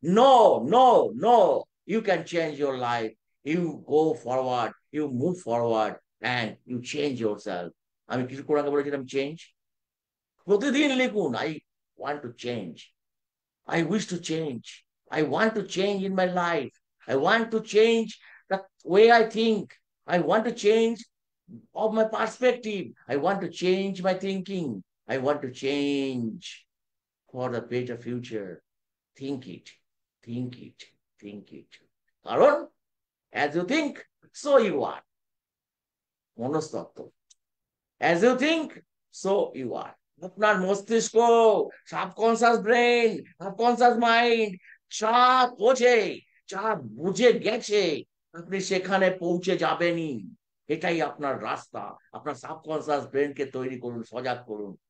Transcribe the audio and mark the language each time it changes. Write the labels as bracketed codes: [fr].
[en] No, no, no, you can change your life, you go forward, you move forward and you change yourself. [bn] আমি কিছু করে আগে বলেছিলাম [en] Change. [bn] প্রতিদিন লিখুন, [en] I want to change, I wish to change. I want to change in my life. I want to change the way I think. I want to change of my perspective. I want to change my thinking. I want to change for the better future. Think it, think it, think it. [bn] কারণ [en] as you think, so you are. মনস্তত্ত্ব। As you think, so you are. [bn] আপনার মস্তিষ্ক, subconscious brain, subconscious mind যা বোঝে, যা বুঝে গেছে, আপনি সেখানে পৌঁছে যাবেনই। এটাই আপনার রাস্তা। আপনার সাবকনসিয়াস ব্রেনকে তৈরি করুন, সজাগ করুন।